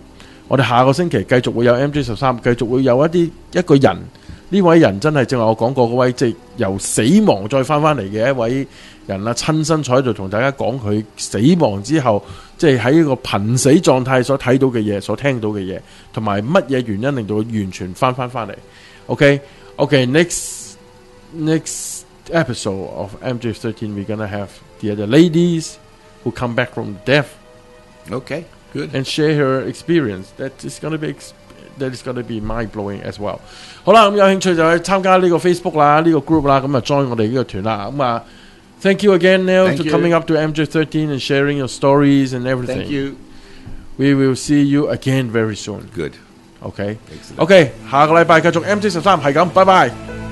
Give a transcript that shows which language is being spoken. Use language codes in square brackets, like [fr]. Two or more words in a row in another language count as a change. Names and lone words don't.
[yue] 我哋下個星期繼續會有 MJ13，繼續會有一個人，呢位人真係正話我講過嗰位，即係由死亡再翻嚟嘅一位人啦，親身坐喺度同大家講佢死亡之後，即係喺一個瀕死狀態所睇到嘅嘢，所聽到嘅嘢，同埋乜嘢原因令到佢完全翻嚟。 [en] Okay, next episode of MJ13, we're gonna have the other ladies who come back from death. Okay, good. And share her experience. That is gonna be that is gonna be mind blowing as well。 [yue] 好啦，咁有興趣就去參加呢個 Facebook 啦，呢個 group 啦，咁啊 join 我哋呢個團啦。 [en] 咁啊 ，thank you again, Neil, for coming up to MJ13 and sharing your stories and everything. Thank you. We will see you again very soon. Good. [yue] OK， 下個禮拜繼續 MJ13係咁，拜拜。